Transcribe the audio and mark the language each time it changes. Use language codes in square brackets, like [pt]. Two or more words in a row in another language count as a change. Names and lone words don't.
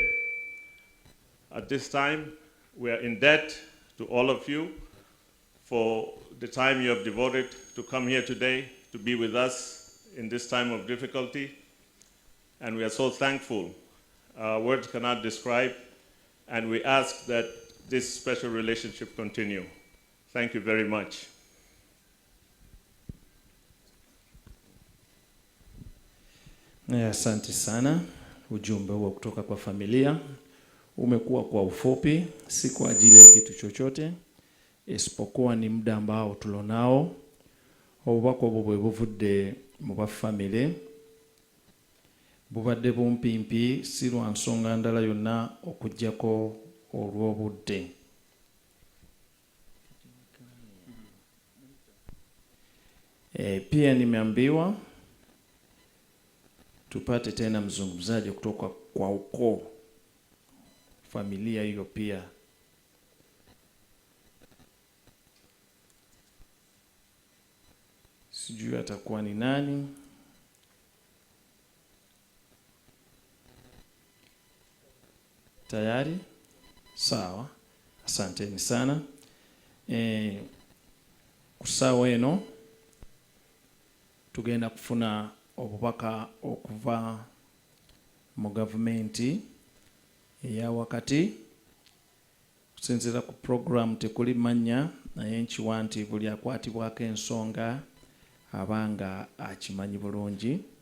[en] At this time, we are in debt to all of you for the time you have devoted to come here today to be with us in this time of difficulty. And we are so thankful. Words cannot describe. And we ask that this special relationship continue. Thank you very much. [sw] Asante sana. Ujumbe huo kutoka kwa familia umekuwa kwa ufupi, si kwa ajili ya kitu chochote, isipokuwa ni muda ambao tulonao. [lg] Obubako bubwe buvudde mu bafamile, bubadde bumpimpi, si lwa nsonga ndala yonna okujjako olw'obudde. [sw] Pia nimeambiwa tupate tena mzungumzaji kutoka kwa ukoo, familia hiyo pia. Sijui atakuwa ni nani. Tayari? Sawa. Asanteni sana. [lg] Kusawa eno tugenda kufuna obubaka okuva mu gavumenti eya wakati. Kusinziira ku program tekuli manya, naye nkiwa nti buli akwatibwako ensonga abanga akimanyi bulungi.